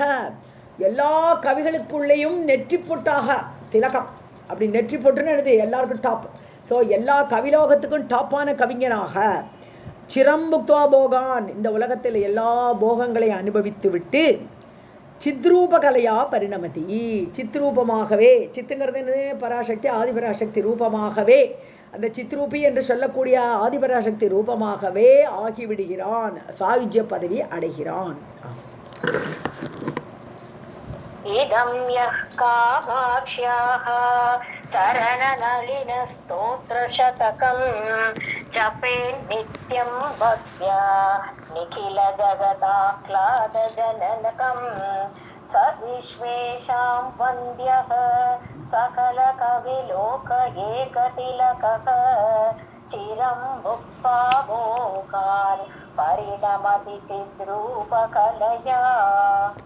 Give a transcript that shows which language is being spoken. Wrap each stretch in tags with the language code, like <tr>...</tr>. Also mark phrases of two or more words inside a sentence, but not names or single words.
<ta>எல்லா கவிகளுக்குள்ளேயும் நெற்றி பொட்டாக திலகம் அப்படி நெற்றி பொட்டுன்னு எழுது எல்லாருக்கும்</ta> <en>top so</en> <ta>எல்லா கவிலோகத்துக்கும் டாப்பான கவிஞனாக</ta> <sa>चिरंभुक्त्वा भोगान्</sa> <ta>இந்த உலகத்தில் எல்லா போகங்களையும் அனுபவித்து விட்டு</ta> <sa>चिद्रूपकलया परिणमति</sa> <ta>சித்ரூபமாகவே சித்துங்கிறது பராசக்தி ஆதிபராசக்தி ரூபமாகவே அந்த சித்ரூபி என்று சொல்லக்கூடிய ஆதிபராசக்தி ரூபமாகவே ஆகிவிடுகிறான் சாயுஜ்ய பதவி அடைகிறான்.</ta> <sa>इदं यः कामाक्ष्याः चरणनलिनस्तोत्रशतकं जपेन्नित्यं भक्त्या निखिल जगदाह्लादजनकं स विश्वेषां वन्द्यः सकलकविलोक एकतिलकः चिरं भुक्त्वा भोगान् परिणमति चिद्रूपकलया.</sa>